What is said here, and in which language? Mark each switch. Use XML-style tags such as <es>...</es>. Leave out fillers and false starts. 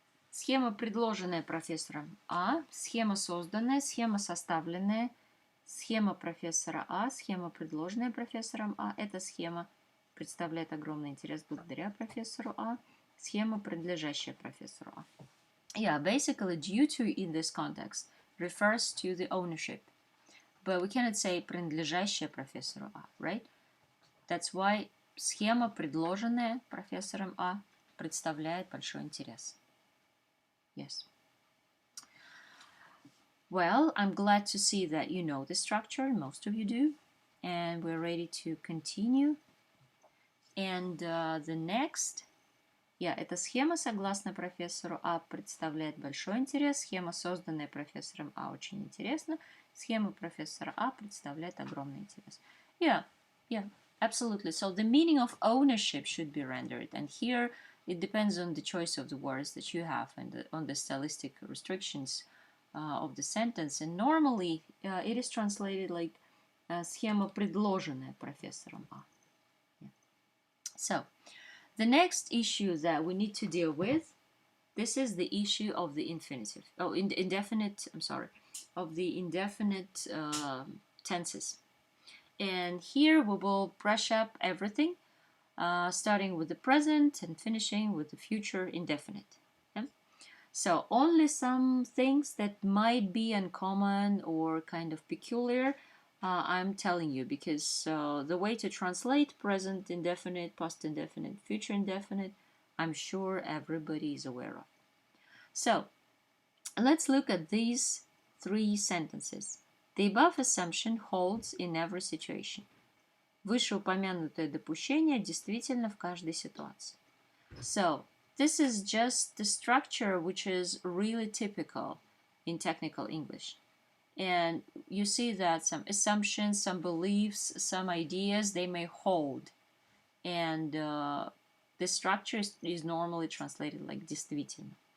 <ru>Схема, предложенная профессором А, схема созданная, схема составленная, схема профессора А, схема, предложенная профессором А. Эта схема представляет огромный интерес благодаря профессору А, схема, принадлежащая профессору А.</ru> <en>Yeah, basically due to in this context refers to the ownership, but we cannot say</en> <ru>принадлежащая профессору А,</ru> <en>right? That's why</en> <ru>схема, предложенная профессором А, представляет большой интерес.</ru> <en>Yes. Well, I'm glad to see that you know the structure, most of you do, and we're ready to continue. And the next,</en> <ru>эта схема, согласно профессору А, представляет большой интерес. Схема, созданная профессором А, очень интересна. Схема профессора А представляет огромный интерес.</ru> <en>Yeah, absolutely. So the meaning of ownership should be rendered, and here it depends on the choice of the words that you have and on the stylistic restrictions of the sentence. And normally it is translated like</en> <ru>схема, предложенная профессором А.</ru> <en>Yeah. So the next issue that we need to deal with, this is the issue of the infinitive. Oh, indefinite. I'm sorry, of the indefinite tenses. And here we will brush up everything. Starting with the present and finishing with the future indefinite. Yeah? So only some things that might be uncommon or kind of peculiar, I'm telling you, because the way to translate present indefinite, past indefinite, future indefinite, I'm sure everybody is aware of. So let's look at these 3 sentences. The above assumption holds in every situation.</en> <ru>Вышеупомянутое допущение действительно в каждой ситуации.</ru> <en>So, this is just the structure which is really typical in technical English. And you see that some assumptions, some beliefs, some ideas, they may hold. And the structure is normally translated like действительно.</en>